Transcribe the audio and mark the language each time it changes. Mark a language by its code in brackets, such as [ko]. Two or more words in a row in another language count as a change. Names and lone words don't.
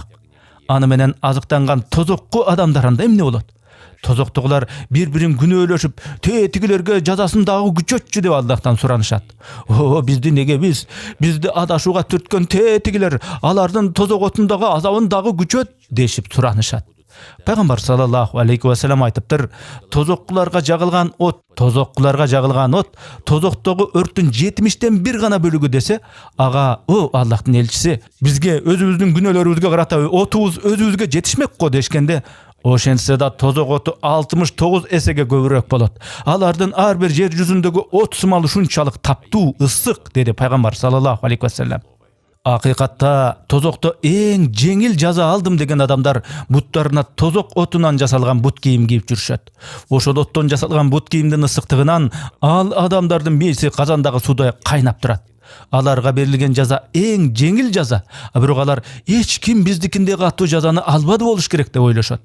[ky] Аны менен азыктанган тозокку адамдар анда эмне болот? Тозоктогулар бири-бирин күнөөлөшүп, тигилерге жазасын дагы күчөтчү деп Аллахтан суранышат. Бизди неге бизди адашууга түрткөн тигилер, алардын тозок отундагы азабын дагы күчөт дешип суранышат. Пайгамбар [ar] صلى الله عليه وسلم [ky] айтыптыр: тозоккуларга жагылган от, тозоктогу өрттүн 70тен 1 гана бөлүгү десе, ага, Аллахтын элчиси, бизге өзүбүздүн күнөөлөрүбүзгө карата отубуз өзүбүзгө жетишмек го дешкенде, ошентсе да тозок оту 69 эсеге көбүрөөк болот. Алардын ар бир жер жүзүндөгү от сымал ушунчалык таптуу, ысык, деди Пайгамбар [ar] صلى الله عليه وسلم. [ky] Акыйкатта тозокто эң жеңил жаза алдым деген адамдар буттарына тозок отунан жасалган бут кийим кийип жүрүшөт. Ошол оттон жасалган бут кийимдин ысыктыгынан ал адамдардын мээси казандагы суудай кайнап турат. Аларга берилген жаза эң жеңил жаза, бирок алар эч ким биздикиндей катуу жазаны албады болуш керек деп ойлошот.